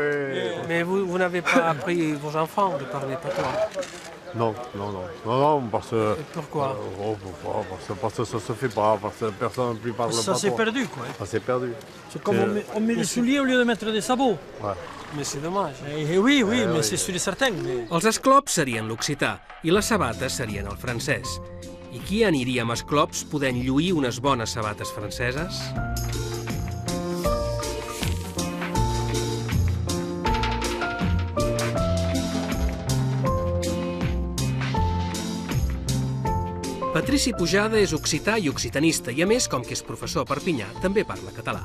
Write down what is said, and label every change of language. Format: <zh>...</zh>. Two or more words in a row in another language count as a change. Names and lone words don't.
<fr>Mais vous n'avez pas appris vos enfants de parler patois? Non, parce que... Et pourquoi? Parce que ça ne se fait pas, parce que personne ne plus parle patois. Ça s'est perdu, quoi. Ça s'est perdu. C'est comme on met les souliers au lieu de mettre des sabots. Ouais. Mais c'est dommage. Oui, mais c'est sûr et certain.</fr> <ca>Els esclops serien l'occità i les sabates serien el francès. I qui aniria amb esclops podent lluir unes bones sabates franceses? Patrici Pujada és occità i occitanista i, a més, com que és professor a Perpinyà, també parla català.</ca>